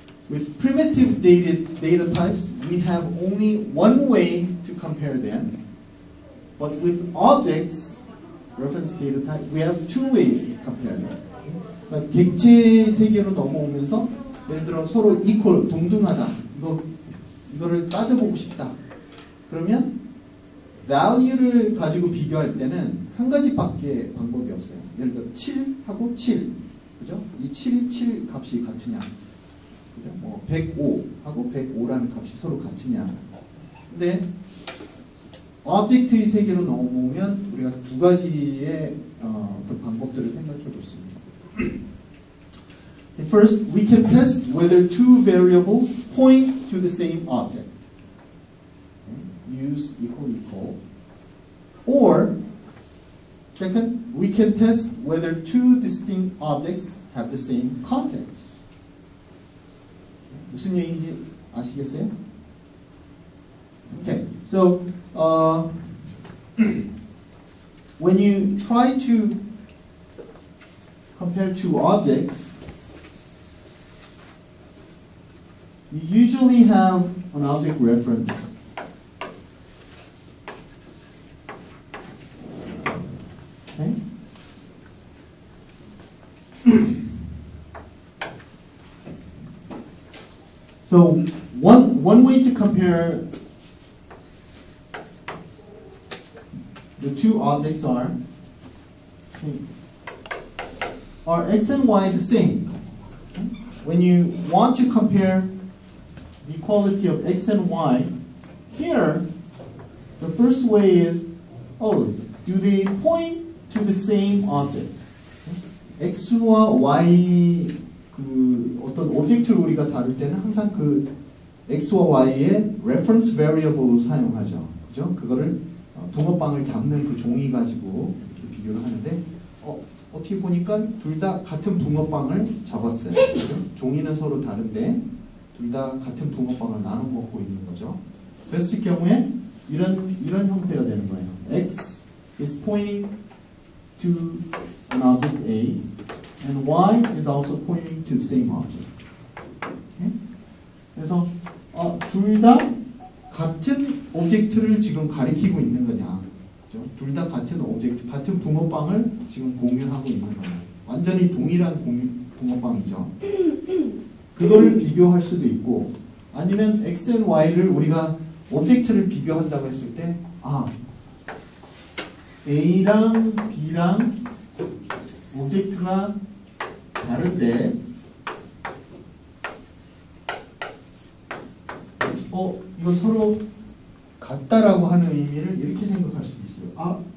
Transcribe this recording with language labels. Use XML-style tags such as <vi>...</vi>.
<en>With primitive data types, we have only one way to compare them. But with objects, reference data type, we have two ways to compare them.</en> <ko>그러니까 객체 세계로 넘어오면서 예를 들어 서로 equal, 동등하다. 이거를 따져보고 싶다. 그러면 value를 가지고 비교할 때는 한 가지밖에 방법이 없어요. 예를 들어 7하고 7, 그죠? 이 7 값이 같으냐, 그죠? 뭐 105하고 105라는 값이 서로 같으냐. 근데 object의 세계로 넘어오면 우리가 두 가지의 그 방법들을 생각해 보겠습니다.</ko> <en>First, we can test whether two variables point to the same object. Use equal. Or, second, we can test whether two distinct objects have the same context.</en> <ko>무슨 얘기인지 아시겠어요?</ko> <en>Okay, so when you try to compare two objects, you usually have an object reference. Okay? So one way to compare the two objects are X and Y the same? When you want to compare the equality of X and Y, here the first way is, do they point to the same object?</en> <ko>X와 Y 그 어떤 오브젝트를 우리가 다룰 때는 항상 그 X와 Y의 reference variable을 사용하죠. 그죠? 그거를 붕어빵을 잡는 그 종이 가지고 이렇게 비교를 하는데 어떻게 보니까 둘 다 같은 붕어빵을 잡았어요. 그죠? 종이는 서로 다른데 둘 다 같은 붕어빵을 나눠 먹고 있는 거죠. 그랬을 경우에 이런 형태가 되는 거예요.</ko> <en>X is pointing to an object A and Y is also pointing to the same object. Okay?</en> <ko>그래서 둘 다 같은 오브젝트를 지금 가리키고 있는 거냐? 둘 다 같은 오브젝트, 같은 붕어빵을 지금 공유하고 있는 거냐? 완전히 동일한 붕어빵이죠. 그거를 비교할 수도 있고, 아니면 X and Y를 우리가 오브젝트를 비교한다고 했을 때, A랑 B랑 오브젝트가 다른데, 이거 서로 같다라고 하는 의미를 이렇게 생각할 수도 있어요.</ko>